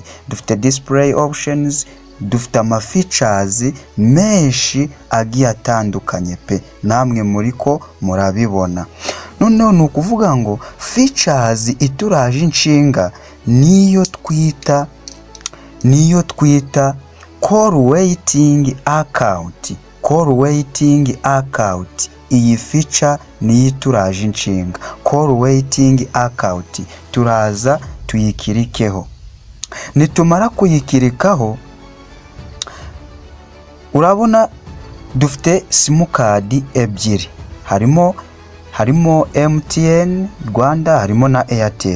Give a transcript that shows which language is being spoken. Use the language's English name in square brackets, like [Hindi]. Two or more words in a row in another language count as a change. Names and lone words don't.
[Kinyarwanda] Dufite [English] display options, [Kinyarwanda] dufite ama features menshi agiye atandukanye pe, namwe muri ko murabibona. Noneho ni ukuvuga ngo features ituraje inshinga niyo twita [English] call waiting account. Call waiting account, [Kinyarwanda] iyi feature niyo ituraje inshinga. [English] Call waiting account [Kinyarwanda] turaza tuyikirikeho. Nitumara kuyikirikaho, urabona dufite simukadi ebyiri, harimo MTN Rwanda, harimo na Airtel.